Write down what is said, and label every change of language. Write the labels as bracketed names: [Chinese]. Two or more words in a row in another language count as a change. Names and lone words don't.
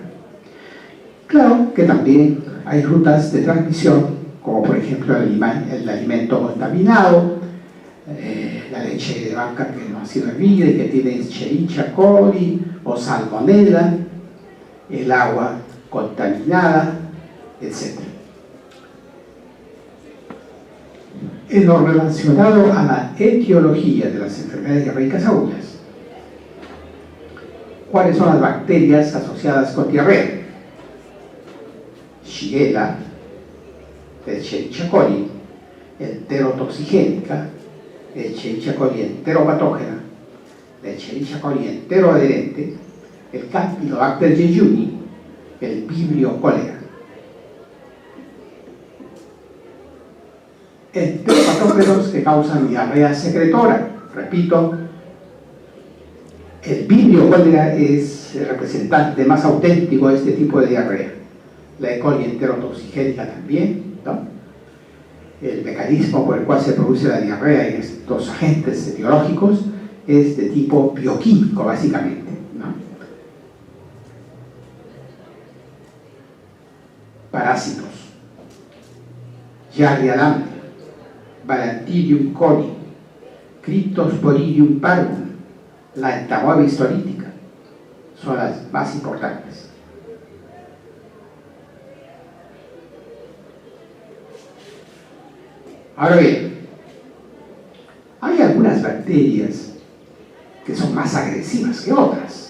[Spanish] Claro que también hay rutas de transmisión, como por ejemplo el alimento contaminado, la leche de vaca que no ha sido hervida y que tiene Escherichia coli o salmonella, el agua contaminada, etc. En lo relacionado a la etiología de las enfermedades diarreicas agudas, ¿cuáles son las bacterias asociadas con diarrea? Shigella, Escherichia coli, enterotoxigénica, Escherichia coli enteropatógena, Escherichia coli enteroadherente, el Campylobacter jejuni, el Vibrio cholera. Enteropatógenos que causan diarrea secretora. Repito, el Vibrio cholera es el representante más auténtico de este tipo de diarrea. La E. coli enterotoxigénica también, ¿no? El mecanismo por el cual se produce la diarrea en estos agentes etiológicos es de tipo bioquímico, básicamente, ¿no? Parásitos: Giardia lambda, Balantidium coli, Cryptosporidium parvum, la entamoeba histolítica son las más importantes. Ahora bien, hay algunas bacterias que son más agresivas que otras.